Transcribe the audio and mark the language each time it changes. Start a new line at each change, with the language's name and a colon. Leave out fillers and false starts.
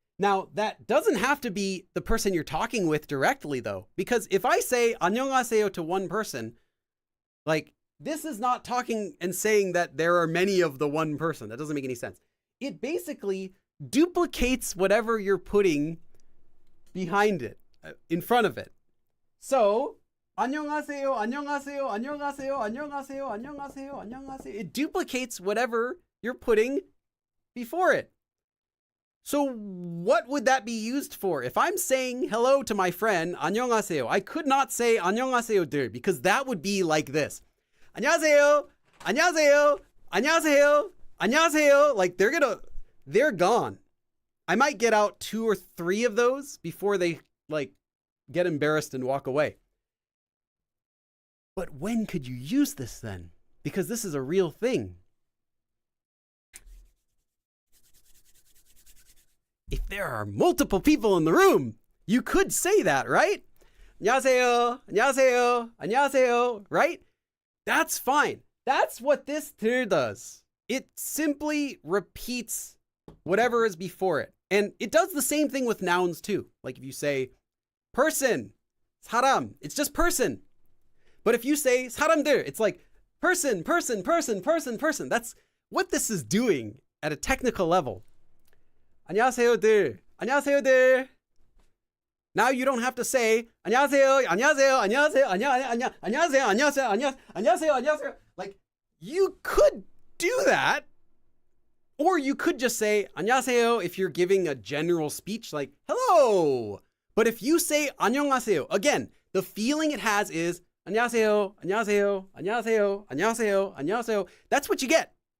English: Now, that doesn't have to be the person you're talking with directly, though, because if I say 안녕하세요 to one person, like, this is not talking and saying that there are many of the one person. That doesn't make any sense. It basically duplicates whatever you're putting behind it, in front of it.
Korean: So, 안녕하세요, 안녕하세요, 안녕하세요, 안녕하세요, 안녕하세요, 안녕하세요.
English: It duplicates whatever you're putting before it. So what would that be used for? If I'm saying hello to my friend, 안녕하세요, I could not say 안녕하세요들 because that would be like this.
Korean: 안녕하세요, 안녕하세요, 안녕하세요, 안녕하세요.
English: Like they're gone. I might get out 2 or 3 of those before they like get embarrassed and walk away. But when could you use this then? Because this is a real thing. If there are multiple people in the room, you could say that, right?
Korean: 안녕하세요, 안녕하세요, 안녕하세요, right?
English: That's fine. That's what this 들 does. It simply repeats whatever is before it. And it does the same thing with nouns too. Like if you say person, 사람, it's just person. But if you say 사람들, it's like person, person, person, person, person. That's what this is doing at a technical level.
Korean: 안녕하세요들, 안녕하세요들.
English: Now you don't have to say
Korean: 안녕하세요, 안녕하세요, 안녕하세요, 안녕하세요, 안녕하세요, 안녕하세요, 안녕하세요.
English: Like you could do that, or you could just say 안녕하세요 if you're giving a general speech like hello. But if you say 안녕하세요, again, the feeling it has is
Korean: 안녕하세요, 안녕하세요, 안녕하세요, 안녕하세요, 안녕하세요.
English: That's what you get.